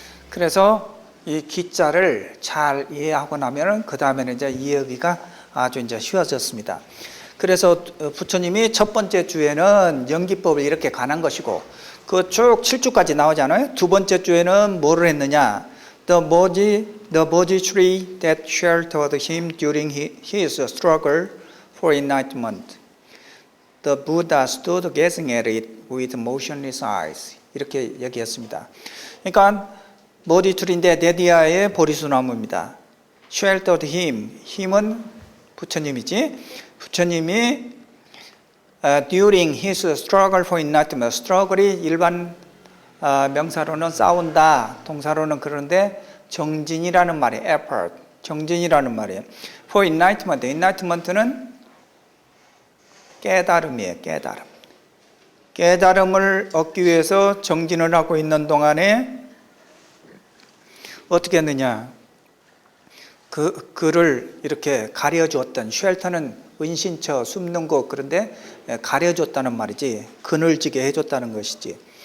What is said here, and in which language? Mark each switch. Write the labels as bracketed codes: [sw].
[ko] 그래서 이 기자를 잘 이해하고 나면은 그 다음에는 이제 이해하기가 아주 이제 쉬워졌습니다. 그래서 부처님이 첫 번째 주에는 연기법을 이렇게 관한 것이고 그 쭉 7주까지 나오잖아요. 두 번째 주에는 뭐를 했느냐? [en] The Bodhi tree that sheltered him during his struggle for enlightenment. The Buddha stood gazing at it with motionless eyes. [ko] 이렇게 얘기했습니다. 그러니까 보디 트리인데 네디아의 보리수나무입니다. [en] Sheltered him. [ko] 힘은 부처님이지. 부처님이 [en] during his struggle for enlightenment. [ko] struggle이 일반 명사로는 싸운다, 동사로는 그런데 정진이라는 말이 effort, 정진이라는 말이에요. For enlightenment, enlightenment는 깨달음이에요. 깨달음을 얻기 위해서 정진을 하고 있는 동안에 어떻게 했느냐? 그를 이렇게 가려주었던, 쉘터는 은신처, 숨는 곳, 그런데 가려줬다는 말이지, 그늘지게 해줬다는 것이지.